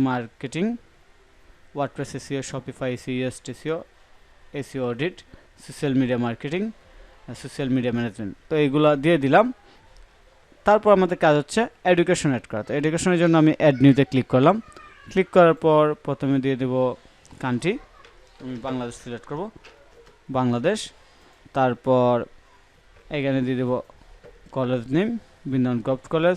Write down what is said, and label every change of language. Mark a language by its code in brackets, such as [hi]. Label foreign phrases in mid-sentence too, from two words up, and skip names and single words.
[en] marketing, WordPress SEO, Shopify SEO, UST SEO, SEO audit, social media marketing, social media management। [bn] তো এইগুলো দিয়ে দিলাম। তারপর আমাদের কাজ হচ্ছে [en] education add [bn] করা। তো এডুকেশনের জন্য আমি [en] add new [bn] ক্লিক করলাম। ক্লিক করার পর প্রথমে দিয়ে দেব কান্ট্রি, আমি বাংলাদেশ সিলেক্ট করব, বাংলাদেশ। তারপর এখানে দিয়ে দেব [en] college name, [bn] বৃন্দাবন গভর্নমেন্ট কলেজ।